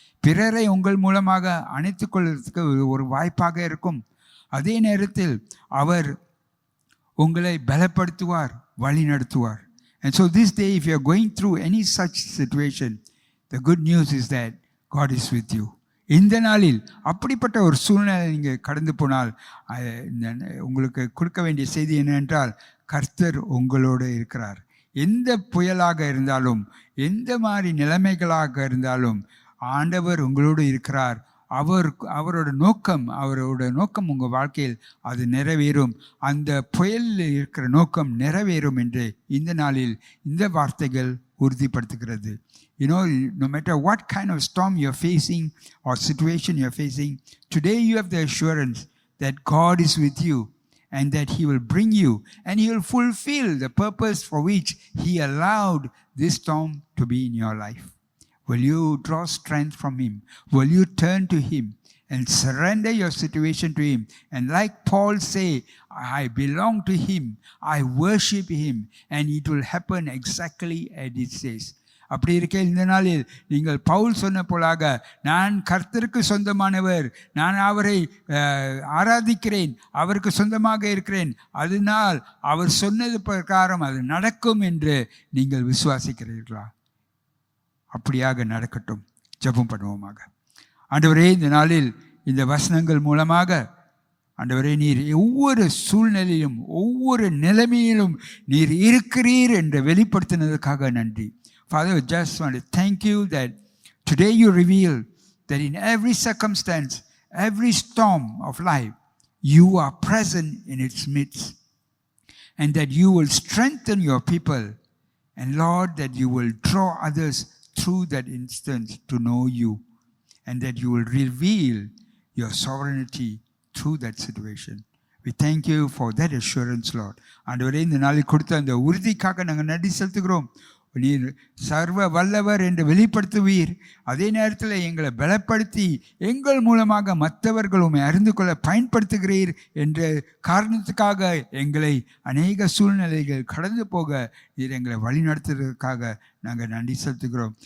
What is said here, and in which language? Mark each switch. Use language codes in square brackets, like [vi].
[ta] பிறரை உங்கள் மூலமாக அணைத்து கொள்வதற்கு ஒரு வாய்ப்பாக இருக்கும். அதே நேரத்தில் அவர் உங்களை பலப்படுத்துவார், வழி நடத்துவார். [en] And so this day, if you are going through any such situation, the good news is that God is with you. [ta] இந்த நாளில் அப்படிப்பட்ட ஒரு சூழ்நிலை நீங்கள் கடந்து போனால் உங்களுக்கு கொடுக்க வேண்டிய செய்தி என்னவென்றால், கர்த்தர் உங்களோடு இருக்கிறார். எந்த புயலாக இருந்தாலும், எந்த மாதிரி நிலைமைகளாக இருந்தாலும் ஆண்டவர் உங்களோடு இருக்கிறார். அவரோட நோக்கம் உங்கள் வாழ்க்கையில் அது நிறைவேறும். அந்த புயலில் இருக்கிற நோக்கம் நிறைவேறும் என்று இந்த நாளில் இந்த வார்த்தைகள் உறுதிப்படுத்துகிறது. [en] No matter what kind of storm you're facing or situation you're facing, today you have the assurance that God is with you and that He will bring you and He will fulfill the purpose for which He allowed this storm to be in your life. Will you draw strength from Him? Will you turn to Him and surrender your situation to Him? And like Paul say, I belong to Him, I worship Him, and it will happen exactly as it says. [ta] அப்படி இருக்க இந்த நாளில் நீங்கள் பவுல் சொன்ன போலாக, நான் கர்த்தருக்கு சொந்தமானவர், நான் அவரை ஆராதிக்கிறேன், அவருக்கு சொந்தமாக இருக்கிறேன், அதனால் அவர் சொன்னது பிரகாரம் அது நடக்கும் என்று நீங்கள் விசுவாசிக்கிறீர்களா? அப்படியாக நடக்கட்டும். ஜெபம் பண்ணுவோமாக. ஆண்டவரே, இந்த நாளில் இந்த வசனங்கள் மூலமாக ஆண்டவரே, நீர் ஒவ்வொரு சூழ்நிலையிலும் ஒவ்வொரு நிலைமையிலும் நீர் இருக்கிறீர் என்று வெளிப்படுத்தினதுக்காக நன்றி. [en] Father, I just want to thank you that today you reveal that in every circumstance, every storm of life, you are present in its midst, and that you will strengthen your people, and Lord, that you will draw others through that instance to know you, and that you will reveal your sovereignty through that situation. We thank you for that assurance, Lord. [ta] ஆண்டவரே, இந்த நாளில் கொடுத்த அந்த உறுதிக்காக நாங்கள் நன்றி செலுத்துகிறோம். நீர் சர்வ வல்லவர் என்று வெளிப்படுத்துவீர். அதே நேரத்தில் எங்களை பலப்படுத்தி எங்கள் மூலமாக மற்றவர்கள் உம்மை அறிந்து கொள்ள பயன்படுத்துகிறீர் என்ற காரணத்துக்காக எங்களை அநேக சூழ்நிலைகள் கடந்து போக நீர் எங்களை வழி நடத்துவதற்காக நாங்கள் நன்றி செலுத்துகிறோம்.